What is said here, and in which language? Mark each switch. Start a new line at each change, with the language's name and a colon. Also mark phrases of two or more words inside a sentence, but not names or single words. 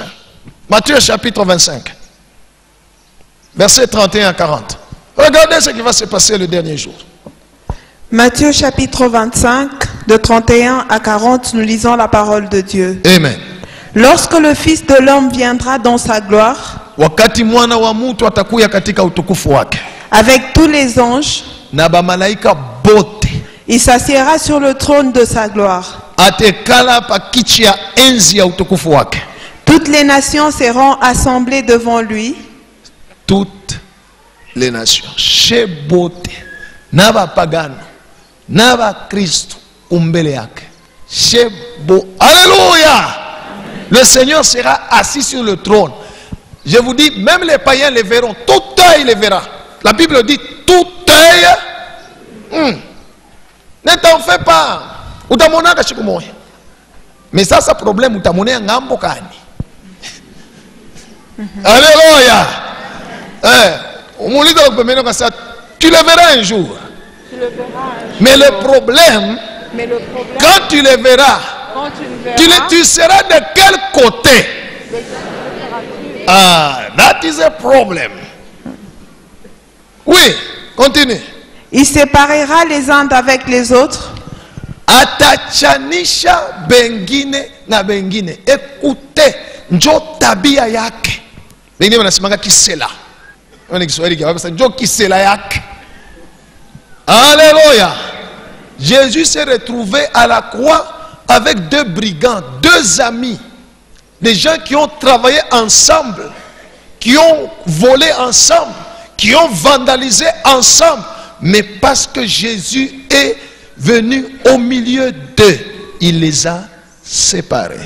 French: Matthieu chapitre 25, versets 31 à 40. Regardez ce qui va se passer le dernier jour. Matthieu chapitre 25, de 31 à 40, nous lisons la parole de Dieu. Amen. Lorsque le Fils de l'homme viendra dans sa gloire,
Swahili: wakati mwana wa mtu atakuya katika utukufu wake,
French: avec tous les anges,
Swahili: na bamalaika bote,
French: il s'assiera sur le trône de sa gloire.
Swahili: atekala pa kiti ya enzi ya utukufu wake.
French: Toutes les nations seront assemblées devant lui. Toutes les nations,
Swahili: chez bote, na bapagano, na bakristo umbele yake.
French: Chez bo, alléluia. Le Seigneur sera assis sur le trône. Je vous dis, même les païens le verront. Tout œil le verra. La Bible dit, tout œil. Ne t'en fais pas. Mais ça, c'est un problème. Alléluia. Tu le verras un jour. Mais le problème, quand tu le verras, tu seras de quel côté?
English: Ah, that is a problem.
French: Oui, continue. Il séparera les uns avec les autres.
Swahili: Atachanisha bengine na bengine. Écoutez, njo tabia yake. Bengine wanasimanga kisela. Wana Kiswahili kia wapesa njo kisela yake.
French: Alléluia. Jésus s'est retrouvé à la croix avec deux brigands, deux amis, des gens qui ont travaillé ensemble, qui ont volé ensemble, qui ont vandalisé ensemble, mais parce que Jésus est venu au milieu d'eux, il les a séparés.